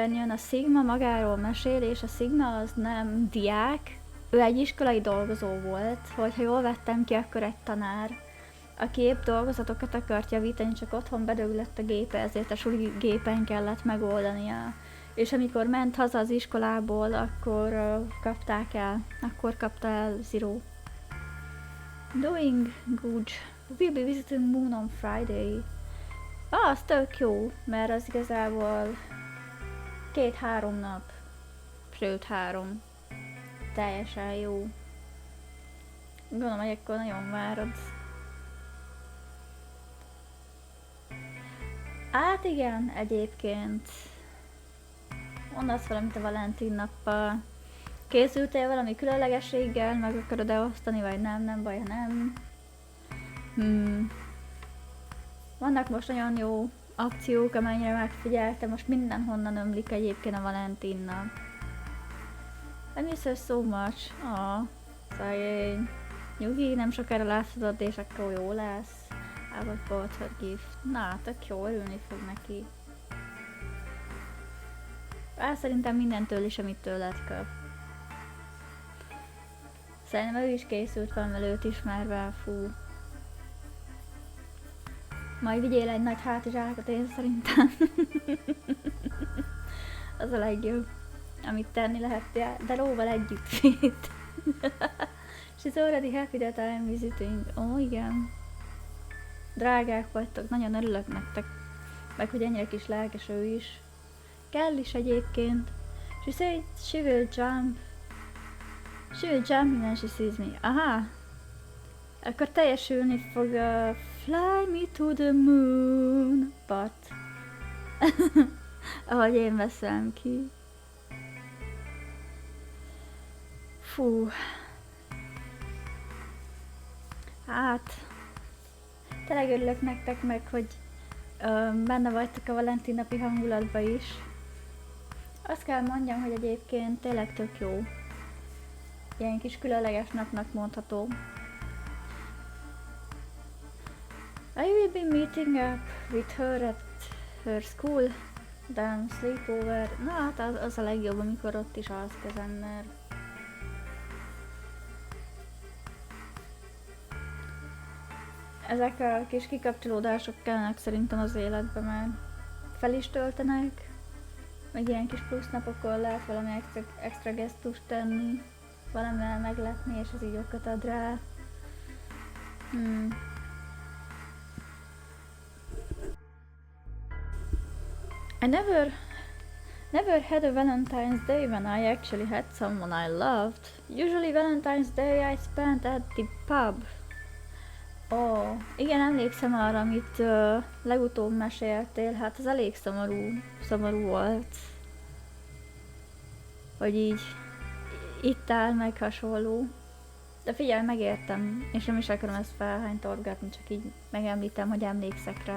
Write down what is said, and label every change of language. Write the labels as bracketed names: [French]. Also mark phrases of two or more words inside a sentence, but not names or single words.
[Hungarian] A Sigma magáról mesél, és a Sigma az nem diák, ő egy iskolai dolgozó volt, hogyha jól vettem ki, akkor egy tanár, aki épp dolgozatokat akart javítani, csak otthon bedöglött a gépe, ezért a suli gépen kellett megoldania. És amikor ment haza az iskolából, akkor kapta el Zero. [English] Doing good. We'll be visiting Moon on Friday. [Hungarian] Az tök jó, mert az igazából 2-3 nap, sőt 3. Teljesen jó. Gondolom, hogy akkor nagyon várod. Hát igen, egyébként. Mondasz valamit a Valentin nappal. Készültél valami különlegességgel, meg akarod-e osztani, vagy nem, nem baj, ha nem. Vannak most nagyon jó akciók, amennyire megfigyeltem, most mindenhonnan ömlik egyébként a Valentin nap. [English] I miss her so much. [Hungarian] Szegény. Nyugi, nem sokára láthatod, és akkor jó lesz. [English] I was bought her gift. [Hungarian] Na, tök jó, örülni fog neki. Szerintem mindentől is, amit tőled kap. Szerintem ő is készült valamivel, őt ismerve, fú. Majd vigyél egy nagy hátizsákot, én szerintem. Az a legjobb, amit tenni lehet, de Róval együtt vitt. [English] She's already happy that I am visiting. [Hungarian] Ó, igen. Drágák vagytok, nagyon örülök nektek. Meg hogy ennyire kis lelkes ő is. Kell is egyébként. [English] She said she will jump. She will jump when she sees me. [Hungarian] Aha. Akkor teljesülni fog a Fly me to the moon. But. Ahogy én veszem ki. Fú. Hát. Tényleg örülök nektek meg, hogy benne vagytok a Valentin napi hangulatba is. Azt kell mondjam, hogy egyébként tényleg tök jó. Ilyen kis különleges napnak mondható. [English] I will be meeting up with her at her school, then sleepover. [Hungarian] Na hát az a legjobb, amikor ott is alszk az ember. Ezek a kis kikapcsolódások kellnek szerintem az életbe, mert fel is töltenek, meg ilyen kis plusz napokon lehet valami extra gesztust tenni, valamivel meglepni, és az így okot ad rá. [English] I never had a Valentine's Day when I actually had someone I loved. Usually Valentine's Day I spent at the pub. [Hungarian] Igen, emlékszem arra, amit legutóbb meséltél, hát az elég szomorú volt. Hogy így itt áll meg hasonló. De figyelj, megértem, és nem is akarom ezt felhánytorgatni, csak így megemlítem, hogy emlékszek rá.